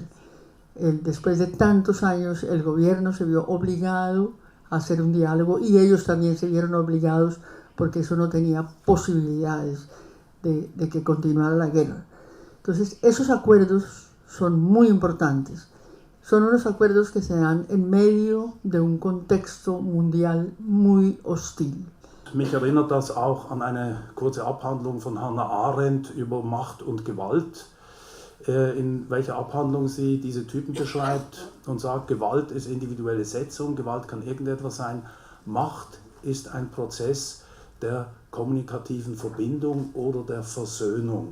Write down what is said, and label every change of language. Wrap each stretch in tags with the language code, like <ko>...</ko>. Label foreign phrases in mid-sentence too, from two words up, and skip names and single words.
<es>Después de tantos años, el gobierno se vio obligado a hacer un diálogo y ellos también se vieron obligados porque eso no tenía posibilidades de que continuara la guerra. Entonces, esos acuerdos son muy importantes. Son unos acuerdos que se dan en medio de un contexto mundial muy hostil.</es> <de>Mich erinnert das auch an eine kurze Abhandlung von Hannah Arendt über Macht und Gewalt, in welcher Abhandlung sie diese Typen beschreibt und sagt, Gewalt ist individuelle Setzung, Gewalt kann irgendetwas sein, Macht ist ein Prozess der kommunikativen Verbindung oder der Versöhnung.</de>